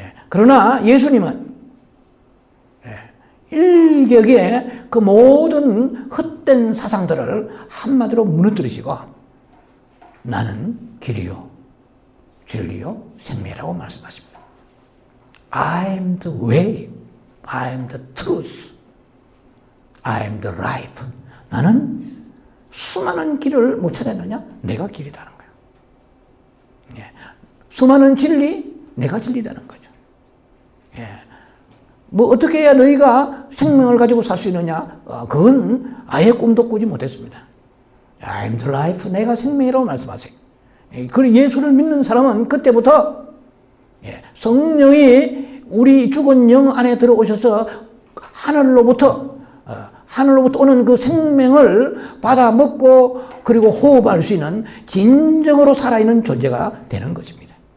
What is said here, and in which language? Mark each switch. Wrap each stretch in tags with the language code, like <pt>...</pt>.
<ko>그러나 예수님은 일격에 그 모든 헛된 사상들을 한마디로 무너뜨리시고 나는 길이요 진리요 생명이라고 말씀하십니다.</ko> <en>I am the way, I am the truth, I am the life.</en> <ko>나는 수많은 길을 못 찾았느냐? 내가 길이다는 거예요. 수많은 진리, 내가 진리다는 거죠. 뭐 어떻게 해야 너희가 생명을 가지고 살 수 있느냐? 그건 아예 꿈도 꾸지 못했습니다.</ko> <en>I am the life,</en> <ko>내가 생명이라고 말씀하세요. 그 예수를 믿는 사람은 그때부터 성령이 우리 죽은 영 안에 들어오셔서 하늘로부터 오는 그 생명을 받아 먹고 그리고 호흡할 수 있는 진정으로 살아있는 존재가 되는 것입니다.</ko>